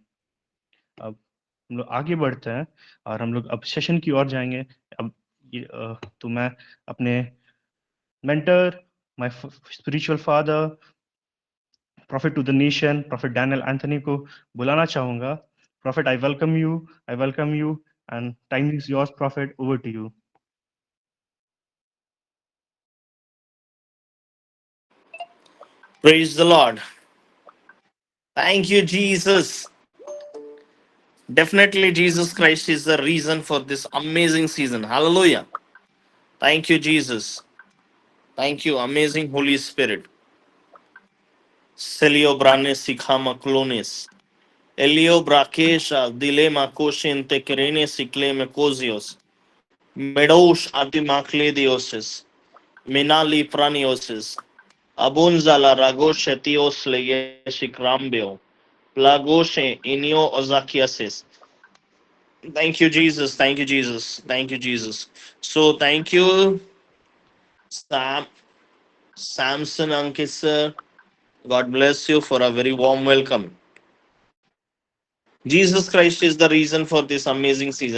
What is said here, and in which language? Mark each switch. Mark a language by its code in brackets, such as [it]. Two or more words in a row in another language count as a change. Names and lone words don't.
[hi] अब हम लोग आगे बढ़ते हैं और हम लोग अब सेशन की ओर जाएंगे। अब तो मैं अपने मेंटर, [en] my spiritual father, prophet to the nation, [hi] प्रॉफिट डैनियल एंथनी को बुलाना चाहूंगा। [en] prophet, I welcome you and time is yours prophet, over to you. Praise the Lord. Thank you, Jesus. Definitely, Jesus Christ is the reason for this amazing season. Hallelujah. Thank you, Jesus. Thank you, amazing Holy Spirit. Celio brane sikhama clones. Elio brakesha dilema koshin tekerene sikleme kozios. Medosh atimakle diosis. Minali praniosis. Abunzala ragoshe tios leyeshikrambio. Plagoshe inio ozakiasis. Thank you, Jesus. Thank you, Jesus. Thank you, Jesus. So thank you, Samson Ankit sir. God bless you for a very warm welcome. Jesus Christ is the reason for this amazing season.